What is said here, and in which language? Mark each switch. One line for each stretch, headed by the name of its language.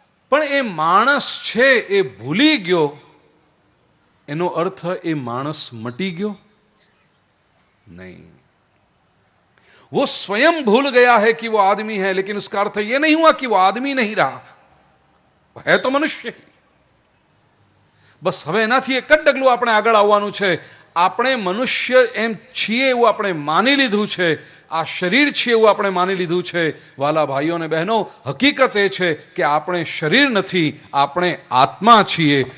Gujarati: પણ એ માણસ છે એ ભૂલી ગયો, એનો અર્થ એ માણસ મટી ગયો नहीं.
Hindi: वो स्वयं भूल गया है कि वो आदमी है, लेकिन उसका अर्थ ये नहीं हुआ कि वो आदमी नहीं रहा, है तो मनुष्य.
Gujarati: બસ હવે એનાથી એક જ ડગલું આપણે આગળ આવવાનું છે. આપણે મનુષ્ય એમ છીએ એવું આપણે માની લીધું છે. આ શરીર છે એવું આપણે માની લીધું છે. વાલા ભાઈઓ અને બહેનો, હકીકત એ છે કે આપણે શરીર નથી, આપણે આત્મા છીએ.